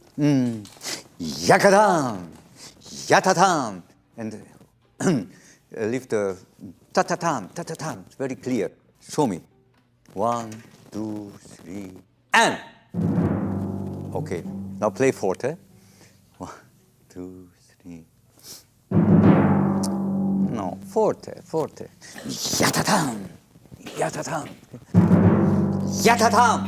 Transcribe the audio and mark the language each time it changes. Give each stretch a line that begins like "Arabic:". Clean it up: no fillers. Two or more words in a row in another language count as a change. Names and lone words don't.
English: Yakadam, yatatam, and lift the ta-ta-tam. It's very clear. Show me. 1, 2, 3, and. Okay, now play forte. 1, 2, 3. No, forte. Yatatam. Yatatam.